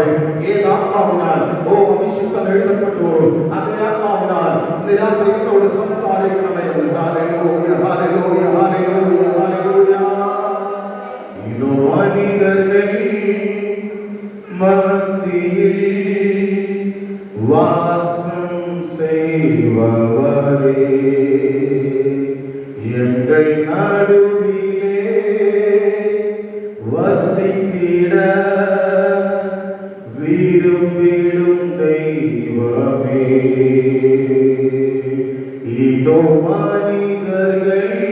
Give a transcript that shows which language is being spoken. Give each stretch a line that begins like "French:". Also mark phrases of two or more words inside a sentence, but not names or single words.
Malayalam: ഏത് ആത്മാവിനാൽ അഭിഷേകം എഴുതപ്പെട്ടുവോ അതേ ആത്മാവിനാൽ ഇന്ന് രാത്രി എന്നോട് സംസാരിക്കണമേ എന്ന്. ഹല്ലേലൂയ, ഹല്ലേലൂയ, ഹല്ലേലൂയ, ഹല്ലേലൂയ.
Tamil: இதோ அனிதகள் மத்தியில் வாசம் செய்பவரே, எங்கள் நடுவிலே வசித்திட விரும்பிடும் தெய்வமே, இதோ மனிதர்கள்